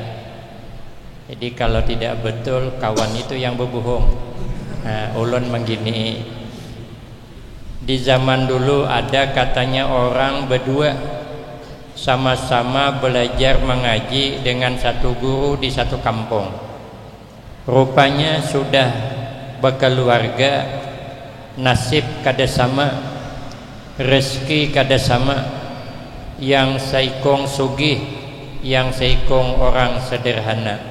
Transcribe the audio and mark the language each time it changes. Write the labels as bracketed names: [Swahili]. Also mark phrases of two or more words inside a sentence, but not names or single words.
[Indonesian] Jadi kalau tidak betul, kawan itu yang berbohong. Nah, ulun menggini, di zaman dulu ada katanya orang berdua sama-sama belajar mengaji dengan satu guru di satu kampung. [Banjar] Rupanya sudah berkeluarga, nasib kada sama, rezeki kada sama. Yang saikong sugih, yang saikong orang sederhana.